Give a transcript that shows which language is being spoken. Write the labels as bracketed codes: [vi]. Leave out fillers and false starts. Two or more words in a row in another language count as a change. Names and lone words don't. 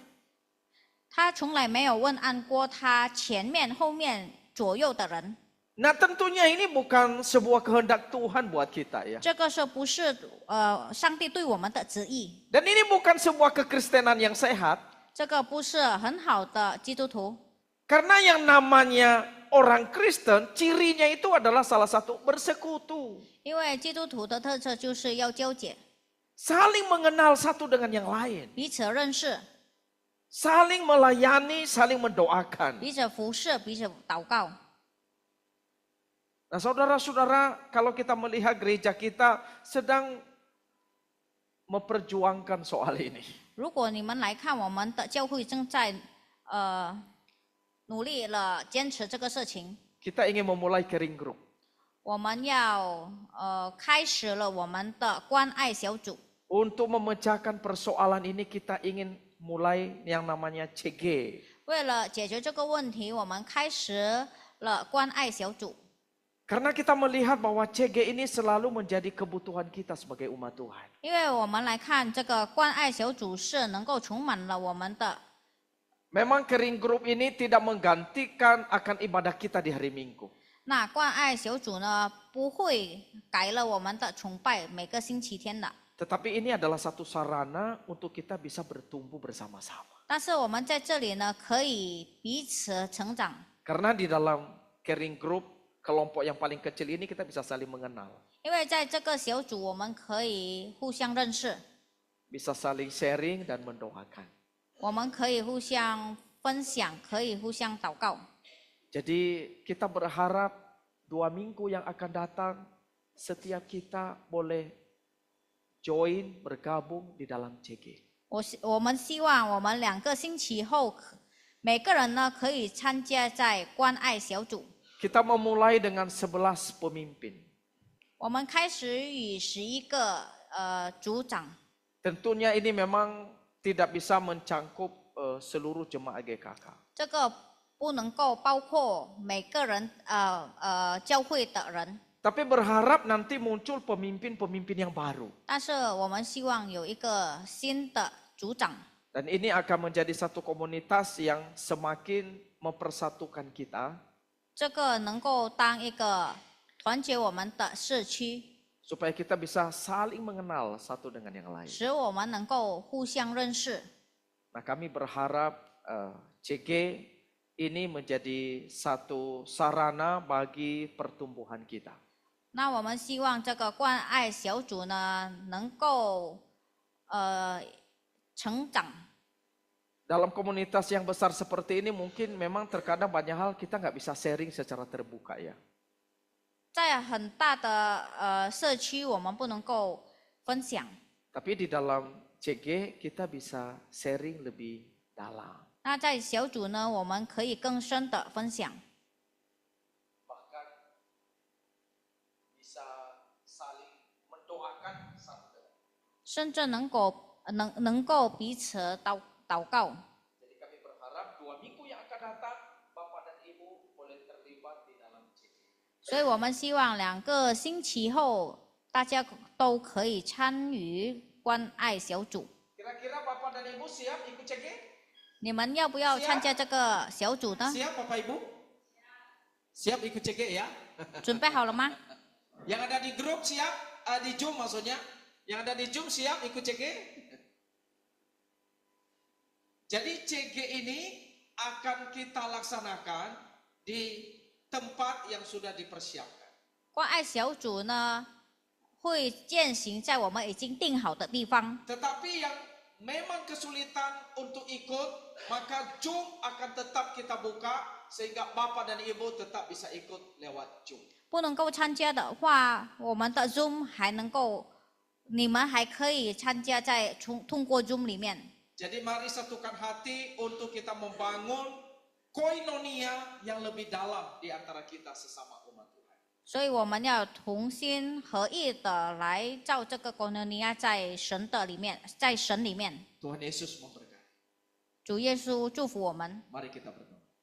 [zh] 他从来没有问安过他前面、后面、左右的人。 [id] Nah tentunya ini bukan sebuah kehendak Tuhan buat kita ya. [zh] 这个是不是上帝对我们的旨意？ [id] Dan ini bukan sebuah kekristenan yang sehat. [zh] 这个不是很好的基督徒， [id] Karena yang namanya orang Kristen, cirinya itu adalah salah satu bersekutu. [zh] 因为基督徒的特色就是要交结， [id] Saling mengenal satu dengan yang lain. [zh] 彼此认识， [id] Saling melayani, saling mendoakan. [zh] 彼此服侍，彼此祷告。 [id] Nah saudara-saudara, kalau kita melihat gereja kita sedang memperjuangkan soal ini. [zh] 如果你们来看，我们的教会正在努力了坚持这个事情， [id] Kita ingin memulai [en] caring group. [zh] 我们要开始了我们的关爱小组。 [id] Untuk memecahkan persoalan ini kita ingin mulai yang namanya CG. [zh] 为了解决这个问题，我们开始了关爱小组。 [id] Karena kita melihat bahwa CG ini selalu menjadi kebutuhan kita sebagai umat Tuhan. [zh] 因为我们来看这个关爱小组是能够充满了我们的。 [id] Memang [en] caring group [id] ini tidak menggantikan akan ibadah kita di hari Minggu. [zh] 那关爱小组呢，不会改了我们的崇拜每个星期天的。 [id] Tetapi ini adalah satu sarana untuk kita bisa bertumbuh bersama-sama. [zh] 但是我们在这里呢，可以彼此成长， [id] Karena di dalam [en] caring group, [id] kelompok yang paling kecil ini kita bisa saling mengenal. [zh] 因为在这个小组，我们可以互相认识， [id] Bisa saling sharing dan mendoakan. [zh] 我们可以互相分享，可以互相祷告。 [id] Jadi kita berharap 2 minggu yang akan datang, setiap kita boleh join, bergabung di dalam CG. [zh] 我们希望我们2个星期后，每个人呢可以参加在关爱小组。 [id] Kita memulai dengan 11 pemimpin. [zh] 我们开始与11个组长。 [id] Tentunya ini memang tidak bisa mencangkup seluruh jemaat GKK. [zh] 这个不能够包括每个人教会的人， [id] Tapi berharap nanti muncul pemimpin-pemimpin yang baru. [zh] 但是我们希望有一个新的组长。 [id] Dan ini akan menjadi satu komunitas yang semakin mempersatukan kita. [zh] 这个能够当一个团结我们的社区， [id] Supaya kita bisa saling mengenal satu dengan yang lain. [zh] 使我们能够互相认识。 [id] Nah, kami berharap CG ini menjadi satu sarana bagi pertumbuhan kita. [zh] 那我们希望这个关爱小组呢，能够成长。 [id] Dalam komunitas yang besar seperti ini mungkin memang terkadang banyak hal kita nggak bisa sharing secara terbuka ya. [zh] 在很大的社区，我们不能够分享。 [id] Tapi di dalam CG kita bisa sharing lebih dalam. [zh] 那在小组呢，我们可以更深的分享， [id] Bahkan bisa saling mendoakan satu dengan lain. [zh] 甚至能够彼此祷告。 [id] Jadi kami berharap 2 minggu yang akan datang Bapak dan Ibu boleh terlibat di dalam CG. [zh] 所以我们希望2个星期后，大家都可以参与关爱小组。 [id] Kira-kira Bapak dan Ibu siap ikut CG? [zh] 你们要不要参加这个小组呢？ [id] Siap Bapak Ibu? Siap ikut CG ya? [zh] 准备好了吗？ [id] Yang ada di grup siap? Di Zoom maksudnya? Yang ada di Zoom siap ikut CG? Jadi CG ini akan kita laksanakan di tempat yang sudah dipersiapkan. [zh] 关爱小组呢，会践行在我们已经定好的地方。 [id] Tetapi yang memang kesulitan untuk ikut, maka Zoom akan tetap kita buka sehingga Bapak dan Ibu tetap bisa ikut lewat Zoom. [zh] 不能够参加的话，我们的 Zoom 还能够，你们还可以参加在通过 Zoom 里面。 [id] Jadi mari satukan hati untuk kita membangun koinonia yang lebih dalam di antara kita sesama umat Tuhan. [zh] 所以我们要同心合意的来造这个 Koinonia 在神的里面，在神里面。 [id] Tuhan Yesus memberkati. [zh] 主耶稣祝福我们。 [id] Mari kita berdoa.